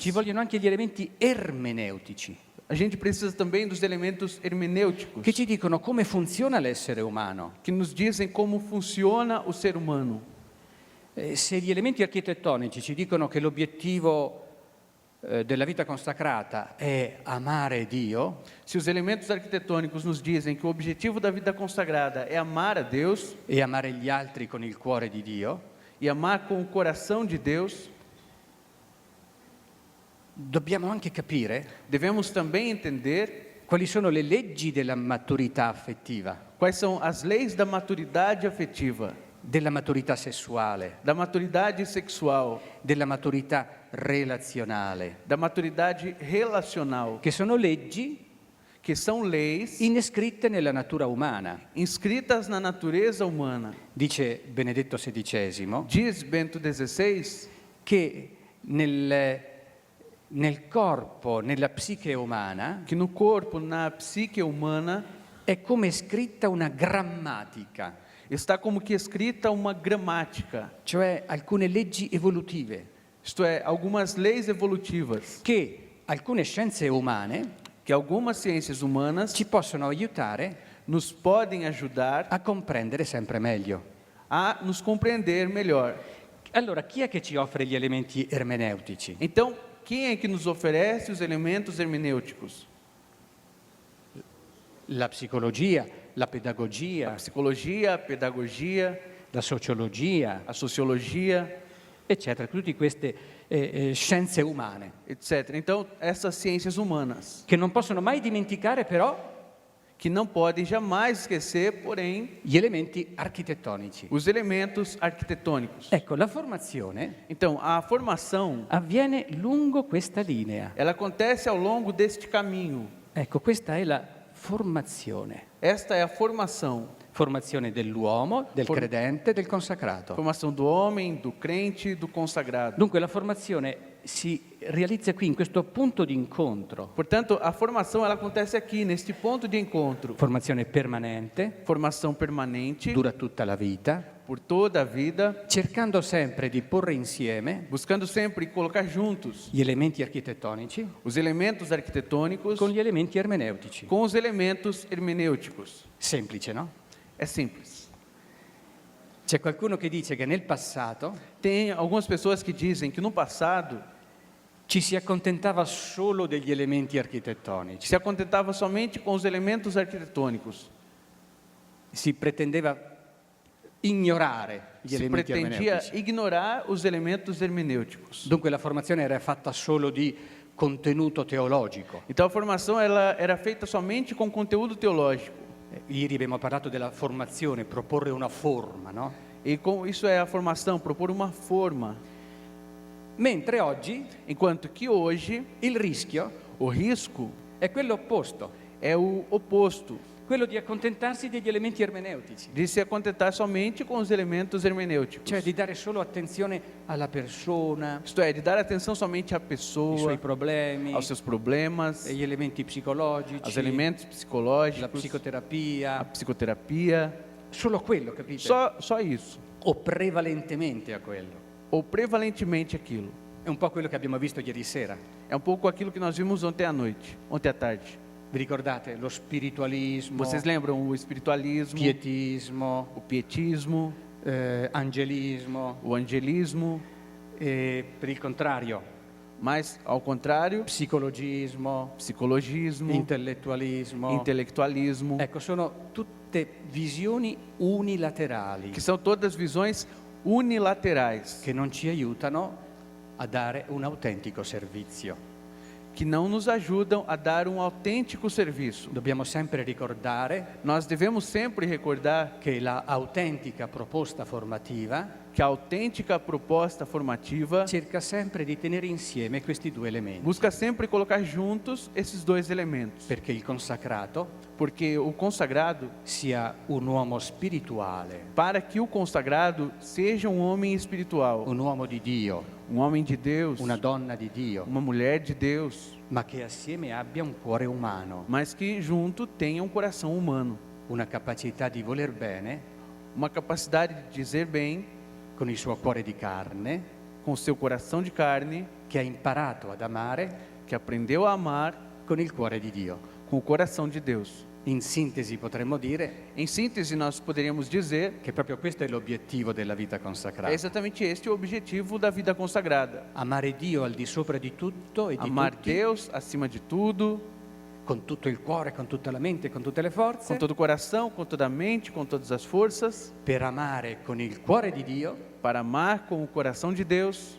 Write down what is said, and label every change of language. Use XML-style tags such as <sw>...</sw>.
<it>Ci vogliono anche gli elementi ermeneutici,</it> <pt>A gente precisa também dos elementos hermenêuticos,</pt> <it>che ci dicono come funziona l'essere umano.</it> <pt>que nos dizem como funciona o ser humano.</pt> <it>Se gli elementi architettonici ci dicono che l'obiettivo della vita consacrata è amare Dio,</it> <pt>Se os elementos arquitetônicos nos dizem que o objetivo da vida consagrada é amar a Deus</pt> <it>e amare gli altri con il cuore di Dio,</it> <pt>e amar com o coração de Deus,</pt> <it>dobbiamo anche capire</it> <pt>devemos também entender</pt> <it>quali sono le leggi della maturità affettiva.</it> <pt>Quais são as leis da maturidade afetiva,</pt> <it>della maturità sessuale,</it> <pt>da maturidade sexual,</pt> <it>della maturità relazionale,</it> <pt>da maturidade relacional,</pt> <it>che sono leggi</it> <pt>que são leis</pt> <it>inescritte nella natura umana.</it> <pt>inscritas na natureza humana.</pt> <it>Dice Benedetto XVI</it> <pt>Diz Bento XVI</pt> <it>che nel corpo, nella psiche umana,</it> <pt>que no corpo, na psique humana,</pt> <it>è come scritta una grammatica,</it> <pt>está como que escrita uma gramática,</pt> <it>cioè alcune leggi evolutive,</it> <pt>isto é, algumas leis evolutivas,</pt> <it>che alcune scienze umane</it> <pt>que algumas ciências humanas</pt> <it>ci possono aiutare</it> <pt>nos podem ajudar</pt> <it>a comprendere sempre meglio.</it> <pt>a nos compreender melhor.</pt> <it>Allora, chi è che ci offre gli elementi ermeneutici?</it> <pt>Então, quem é que nos oferece os elementos hermenêuticos?</pt> <it>La psicologia, la</it> <pt>A</pt> <it>pedagogia,</it> <pt>psicologia, a pedagogia,</pt> <it>la sociologia,</it> <pt>a sociologia,</pt> <it>eccetera, tutte queste scienze umane,</it> <pt>etc. Então, essas ciências humanas,</pt> <it>che non possono mai dimenticare però</it> <pt>que não podem jamais esquecer, porém,</pt> <it>gli elementi architettonici.</it> <pt>os elementos arquitetônicos.</pt> <it>Ecco, la formazione</it> <pt>Então, a formação,</pt> <it>avviene lungo questa linea.</it> <pt>ela acontece ao longo deste caminho.</pt> <it>Ecco, questa è la formazione.</it> <pt>Esta é a formação.</pt> <it>Formazione dell'uomo, del credente, del consacrato.</it> <pt>Formação do homem, do crente, do consagrado.</pt> <it>Dunque la formazione si realizza qui in questo punto di incontro.</it> <pt>Portanto, a formação ela acontece aqui, neste ponto de encontro.</pt> <it>Formazione permanente,</it> <pt>Formação permanente,</pt> <it>dura tutta la vita,</it> <pt>por toda a vida,</pt> <it>cercando sempre di porre insieme</it> <pt>buscando sempre colocar juntos</pt> <it>gli elementi architettonici</it> <pt>os elementos arquitetônicos</pt> <it>con gli elementi ermeneutici.</it> <pt>com os elementos hermenêuticos.</pt> <it>Semplice, no?</it> <pt>É simples.</pt> <it>C'è qualcuno che dice che nel passato</it> <pt>Tem algumas pessoas que dizem que no passado</pt> <it>ci si accontentava solo degli elementi architettonici,</it> <pt>se acontentava somente com os elementos arquitetônicos.</pt> <it>si pretendeva ignorare gli</it> <pt>Se</pt> <it>elementi</it> <pt>pretendia</pt> <it>ermeneutici.</it> <pt>ignorar os elementos hermenêuticos.</pt> <it>Dunque la formazione era fatta solo di contenuto teologico.</it> <pt>Então a formação ela era feita somente com conteúdo teológico.</pt> <it>Ieri abbiamo parlato della formazione, proporre una forma, no?</it> <pt>E com isso é a formação, propor uma forma.</pt> <it>Mentre oggi</it> <pt>Enquanto que hoje</pt> <it>il rischio</it> <pt>o risco</pt> <it>è quello opposto,</it> <pt>é o oposto,</pt> <it>quello di accontentarsi degli elementi ermeneutici,</it> <pt>de se contentar somente com os elementos hermenêuticos.</pt> <it>cioè di dare solo attenzione alla persona,</it> <pt>Isto é, de dar atenção somente à</pt> <it>ai</it> <pt>pessoa,</pt> <it>suoi problemi,</it> <pt>aos seus problemas,</pt> <it>agli elementi psicologici,</it> <pt>aos elementos</pt> <it>la</it> <pt>psicológicos, a</pt> <it>psicoterapia,</it> <pt>psicoterapia,</pt> <it>solo quello, capite?</it> <pt>só isso,</pt> <it>O prevalentemente a quello.</it> <pt>ou prevalentemente aquilo.</pt> <it>È un po' quello che abbiamo visto ieri sera.</it> <pt>É um pouco aquilo que nós vimos ontem à noite, ontem à tarde.</pt> <it>Vi ricordate? Lo spiritualismo,</it> <pt>Vocês lembram o espiritualismo,</pt> <it>pietismo,</it> <pt>o pietismo,</pt> <it>angelismo,</it> <pt>o angelismo,</pt> <it>e per il contrario,</it> <pt>mas ao contrário,</pt> <it>psicologismo,</it> <pt>psicologismo,</pt> <it>intellettualismo.</it> <pt>intelectualismo,</pt> <it>Ecco, sono tutte visioni unilaterali</it> <pt>que são todas visões unilaterais,</pt> <it>che non ci aiutano a dare un autentico servizio.</it> <pt>que não nos ajudam a dar um autêntico serviço.</pt> <it>Dobbiamo sempre ricordare</it> <pt>Nós devemos sempre recordar</pt> <it>che la autentica proposta formativa</it> <pt>que a autêntica proposta formativa</pt> <it>cerca sempre di tenere insieme questi due elementi,</it> <pt>busca sempre colocar juntos esses dois elementos,</pt> <it>perché il consacrato</it> <pt>porque o consagrado,</pt> <it>sia un uomo spirituale,</it> <pt>para que o consagrado seja um homem espiritual,</pt> <it>un uomo di Dio,</it> <pt>um homem de Deus,</pt> <it>una donna di Dio,</it> <pt>uma mulher de Deus,</pt> <it>ma che assieme abbia un cuore umano,</it> <pt>mas que junto tenha um coração humano,</pt> <it>una capacità di voler bene</it> <pt>uma capacidade de dizer bem</pt> <it>con il suo cuore di carne,</it> <pt>com seu coração de carne,</pt> <it>che ha imparato ad amare</it> <pt>que aprendeu a amar</pt> <it>con il cuore di Dio.</it> <pt>com o coração de Deus.</pt> <it>In sintesi potremmo dire</it> <pt>Em síntese, nós poderíamos dizer</pt> <it>che proprio questo è l'obiettivo della vita</it> <pt>é</pt> <it>consacrata.</it> <pt>exatamente este o objetivo da vida consagrada.</pt> <it>Amare Dio al di sopra di tutto e di</it> <pt>Amar</pt> <it>tutti,</it> <pt>Deus acima de tudo,</pt> <it>con tutto il cuore, con tutta la mente, con tutte le forze,</it> <pt>com todo o coração, com toda a mente, com todas as forças,</pt> <it>per amare con il cuore di Dio</it> <pt>para amar com o coração de Deus</pt>